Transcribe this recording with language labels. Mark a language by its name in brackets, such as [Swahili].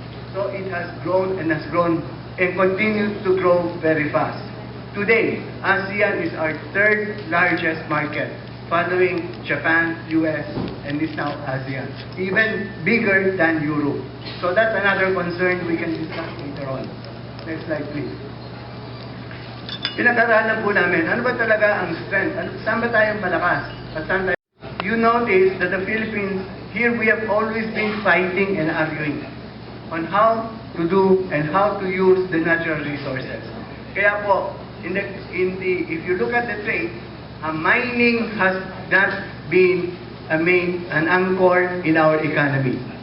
[English] So it has grown and continues to grow very fast. Today, ASEAN is our 3rd largest market, following Japan, US, and is now ASEAN. Even bigger than Europe. So that's another concern we can discuss later on. Next slide, please. [Filipino] Pinag-aralan po namin, ano ba talaga ang strength? Saan ba tayo malakas? At saan tayo? [English] you notice that the Philippines, here we have always been fighting and arguing on how to do and how to use the natural resources. [Filipino] Kaya po, [English] if you look at the trade, mining has not been an anchor in our economy.